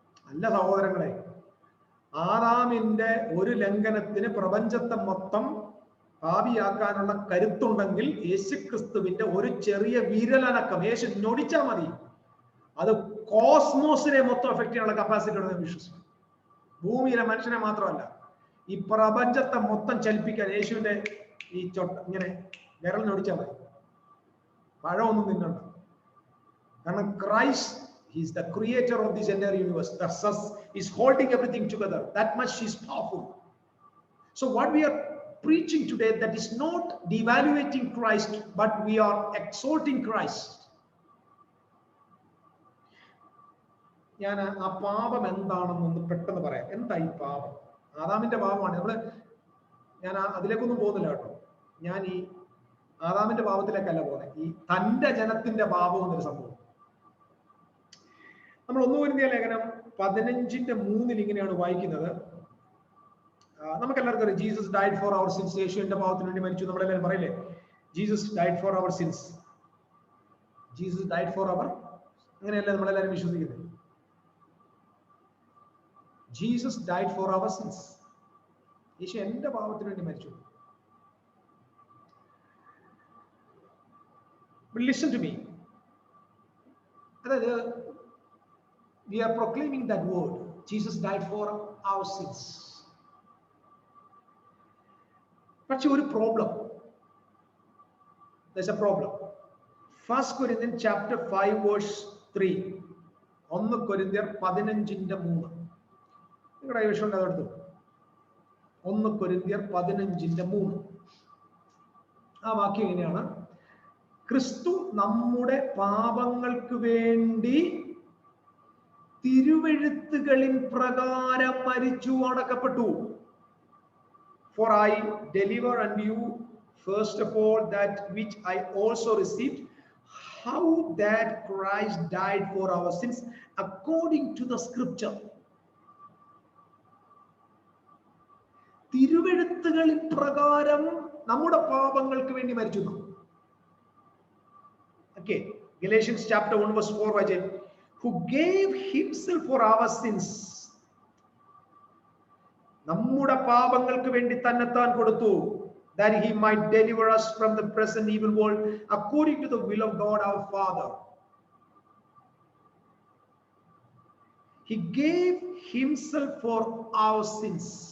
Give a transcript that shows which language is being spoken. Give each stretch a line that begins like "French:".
Malayalam: അല്ല സഹോദരങ്ങളെ, ആദാമിന്റെ ഒരു ലംഘനത്തിന് പ്രപഞ്ചത്തെ മൊത്തം പാപിയാക്കാനുള്ള കരുത്തുണ്ടെങ്കിൽ യേശുക്രിസ്തുവിന്റെ ഒരു ചെറിയ വിരലനക്കം യേശു നൊടിച്ചാൽ മതി, അത് കോസ്മോസിനെ മൊത്തം എഫക്ട് ചെയ്യാനുള്ള കപ്പാസിറ്റി ഉണ്ടെന്ന് വിശ്വസിക്കും. ഭൂമിയിലെ മനുഷ്യനെ മാത്രമല്ല, ഈ പ്രപഞ്ചത്തെ മൊത്തം ചലിപ്പിക്കാൻ യേശുവിന്റെ ഈ ഇങ്ങനെ വിരൽ നൊടിച്ചാൽ മതി. പഴമൊന്നും തിന്നണ്ട. കാരണം
English: Christ is the creator of this entire universe. Thus is holding everything together. That much is powerful. So what we are preaching today, that is not devaluating Christ, but we are exalting Christ.
Malayalam: ഞാൻ ആ പാപം എന്താണെന്നൊന്ന് പെട്ടെന്ന് പറയാം. എന്താ ഈ പാപം? ആദാമിന്റെ പാപമാണ്. ഞാൻ അതിലേക്കൊന്നും പോകുന്നില്ല കേട്ടോ. ഞാൻ ഈ ആദാമിന്റെ പാപത്തിലേക്കല്ല പോകുന്നത്. ഈ തന്റെ ജനത്തിന്റെ പാപം എന്നൊരു സംഭവം. നമ്മൾ 1 കൊരിന്ത്യർ ലേഖനം 15:3 ഇങ്ങനെയാണ് വായിക്കുന്നത്. നമുക്കെല്ലാവർക്കും അറിയാം,
English: Jesus died for our sins.
Malayalam: യേശുവിന്റെ പാപത്തിന് വേണ്ടി മരിച്ചു. നമ്മളെല്ലാവരും പറയില്ലേ,
English: Jesus died for our sins, Jesus died for our.
Malayalam: അങ്ങനെയല്ല നമ്മളെല്ലാവരും വിശ്വസിക്കുന്നത്.
English: Jesus died for our sins.
Malayalam: യേശു എന്റെ പാപത്തിന് വേണ്ടി മരിച്ചു.
English: Listen to me.
Malayalam: അതായത്
English: we are proclaiming that word, Jesus died for our sins.
Malayalam: പക്ഷെ ഒരു problem,
English: there's a problem. 1 Corinthians chapter 5 verse 3.
Malayalam: 1 കൊരിന്ത്യർ 15:3. നിങ്ങളുടെ വിഷയം ഉണ്ട്, അതെടുത്തു. 1 കൊരിന്ത്യർ 15:3. ആ വാക്യം ഇങ്ങനെയാണ്: ക്രിസ്തു നമ്മുടെ പാപങ്ങൾക്ക് വേണ്ടി തിരുവെഴുത്തുകളിൻ പ്രകാരം മരിച്ചു, അടക്കപ്പെട്ടു.
English: For I deliver unto you first of all that which I also received, how that Christ died for our sins according to the scripture.
Malayalam: തിരുവെഴുത്തുകളിൻ പ്രകാരം നമ്മുടെ പാപങ്ങൾക്ക് വേണ്ടി മരിച്ചു.
English: Okay, Galatians chapter 1 verse 4 വായിച്ചേ. Who gave himself for our sins.
Malayalam: നമ്മുടെ പാപങ്ങൾക്ക് വേണ്ടി തന്നെത്താൻ കൊടുത്തു.
English: That he might deliver us from the present evil world according to the will of God our Father. He gave himself for our sins.